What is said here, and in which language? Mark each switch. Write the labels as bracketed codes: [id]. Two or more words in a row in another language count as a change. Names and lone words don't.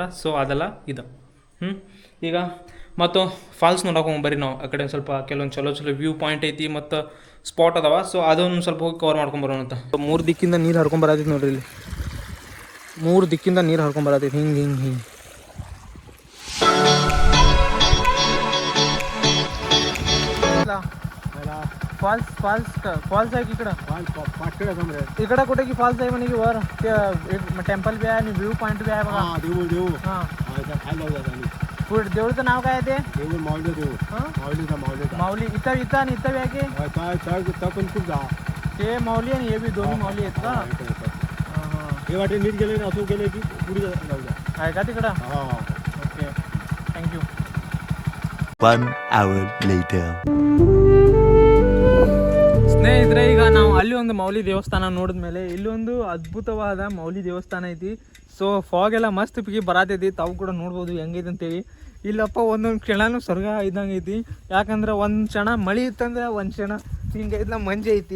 [kn] ಸೊ ಅದೆಲ್ಲ ಇದು. ಈಗ ಮತ್ತು ಫಾಲ್ಸ್ ನೋಡೋಕೆ ಹೋಗಿ ಬರ್ರಿ ನಾವು. ಆ ಕಡೆ ಸ್ವಲ್ಪ ಕೆಲವೊಂದು ಚಲೋ [en] view point [kn] ಐತಿ ಮತ್ತು ಸ್ಪಾಟ್ ಅದಾವ. ಸೊ ಅದನ್ನು ಸ್ವಲ್ಪ ಹೋಗಿ ಕವರ್ ಮಾಡ್ಕೊಂಬರೋಣ ಅಂತ. 3 ದಿಕ್ಕಿಂದ ನೀರು ಹರ್ಕೊಂಬರತೈತಿ ನೋಡ್ರಿ. ಇಲ್ಲಿ 3 ದಿಕ್ಕಿಂದ ನೀರು ಹರ್ಕೊಂಬರತೈತಿ ಹಿಂಗೆ ಹಿಂಗೆ ಹಿಂಗೆ. [mr] फॉल्स फॉल्स फॉल्स आहे की इकडं इकडं कुठे की फॉल्स आहे म्हणे की वर ते एक टेम्पल बी आहे आणि [en] view point [mr] बी आहे बघा. हां पुढे देऊळचं नाव काय आहे ते? माऊली. इथं आणि इथं बी आहे की ते माऊली आणि हे बी दोन्ही माऊली आहेत का? हां हे वाटे नीट गेले असं गेले की पुढे आहे का तिकडं? [en] OK thank you. 1 hour later. [kn] ಸ್ನೇಹಿತರೆ ಈಗ ನಾವು ಅಲ್ಲಿ ಒಂದು ಮೌಲಿ ದೇವಸ್ಥಾನ ನೋಡಿದ ಮೇಲೆ ಇಲ್ಲಿ ಒಂದು ಅದ್ಭುತವಾದ ಮೌಲಿ ದೇವಸ್ಥಾನ ಐತಿ. ಸೊ ಫಾಗ್ ಎಲ್ಲ ಮಸ್ತ್ ಪಿಗಿ ಬರತೈತಿ. ತಾವು ಕೂಡ ನೋಡ್ಬೋದು ಹೆಂಗೈತೆ ಅಂತೇಳಿ. ಇಲ್ಲಪ್ಪ ಒಂದೊಂದು ಕ್ಷಣನೂ ಸ್ವರ್ಗ ಇದ್ದಂಗೆ ಐತಿ. ಯಾಕಂದ್ರೆ ಒಂದು ಕ್ಷಣ ಮಳೆ ಇತ್ತಂದ್ರೆ ಒಂದು ಕ್ಷಣ ಹಿಂಗೈತಿಲ್ಲ ಮಂಜೆ ಐತಿ.